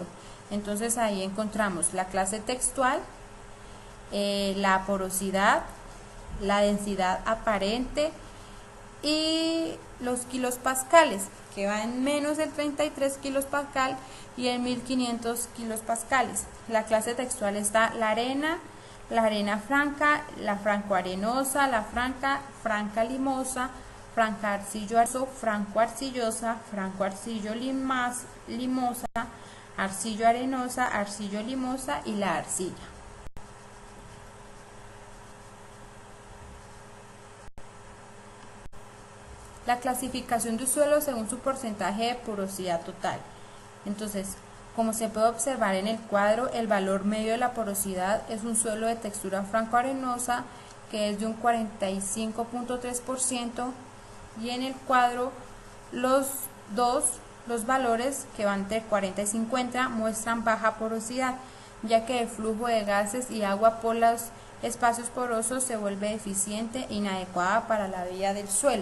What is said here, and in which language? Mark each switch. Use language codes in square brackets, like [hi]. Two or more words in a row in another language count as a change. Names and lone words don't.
[es] Entonces ahí encontramos la clase textual, la porosidad, la densidad aparente y los kilopascales, que va en menos del 33 kilopascal y en 1500 kilopascales. La clase textual está la arena franca, la francoarenosa, la franca limosa, franca arcillo arenoso, franco arcillosa, franco arcillo limosa, arcillo arenosa, arcillo limosa y la arcilla. La clasificación de un suelo según su porcentaje de porosidad total. Entonces, como se puede observar en el cuadro, el valor medio de la porosidad es un suelo de textura franco-arenosa, que es de un 45.3%, y en el cuadro los valores, que van entre 40 y 50, muestran baja porosidad, ya que el flujo de gases y agua por los espacios porosos se vuelve deficiente e inadecuada para la vida del suelo.